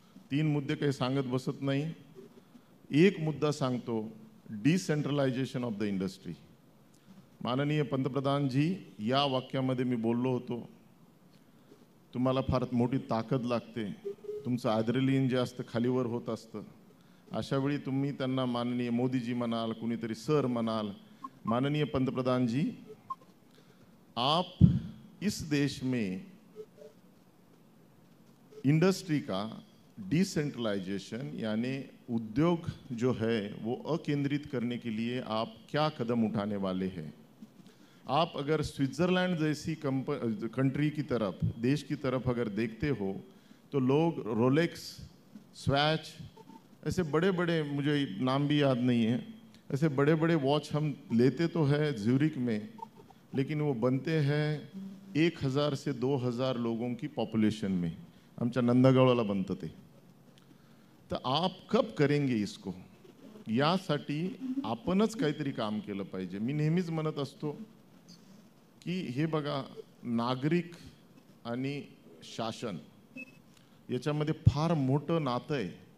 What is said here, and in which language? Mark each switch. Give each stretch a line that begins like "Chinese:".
Marathi: 3 मुद्दे काही सांगत बसत नाही. एक मुद्दा सांगतो, डिसेंट्रलायझेशन ऑफ द इंडस्ट्री. माननीय पंतप्रधानजी, या वाक्यामध्ये मी बोललो होतो, तुम्हाला फार मोठी ताकद लागते, तुमचं ॲड्रेलिन जे असतं खालीवर होत असतं. अशा वेळी तुम्ही त्यांना माननीय मोदीजी म्हणाल, कुणीतरी सर म्हणाल,
Hindi: माननीय पंतप्रधान जी, आप इस देश में इंडस्ट्री का डिसेंट्रलाइजेशन यानी उद्योग जो है वो अकेंद्रित करने के लिए आप क्या कदम उठाने वाले हैं? आप अगर स्विट्ज़रलैंड जैसी कंट्री की तरफ, देश की तरफ अगर देखते हो, तो लोग रोलेक्स, स्वैच, ऐसे बड़े बड़े, मुझे नाम भी याद नहीं है, ऐसे बड़े बड़े वॉच हम लेते तो है ज्यूरिक में, लेकिन वो बनते हैं 1000 से 2000 लोगों की पॉपुलेशन में.
Marathi: आमच्या नंदगावला बनतं ते. तर
Hindi: आप कब करेंगे इसको?
Marathi: यासाठी आपणच काहीतरी काम केलं पाहिजे. मी नेहमीच म्हणत असतो की हे बघा, नागरिक आणि शासन याच्यामध्ये फार मोठं नातं आहे.